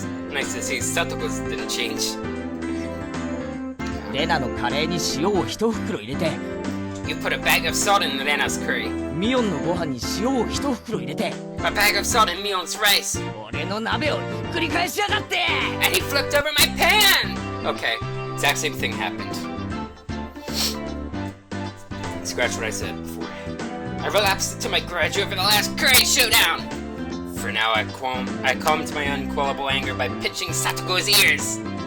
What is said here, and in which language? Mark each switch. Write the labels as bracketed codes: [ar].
[en] Nice to see Satoko's didn't change. [ja] レナのカレーに塩を一袋入れて、 [en] You put a bag of salt in Rena's curry, [ja] ミオンのご飯に塩を一袋入れて、 [en] a bag of salt in Mion's rice, [ja] 俺の鍋をひっくり返しやがって。 [en] and he flipped over my pan! Okay, exact same thing happened. Scratch what I said before. I relapsed into my grudge over the last curry showdown! For now, I calmed my unquellable anger by pinching Satoko's ears.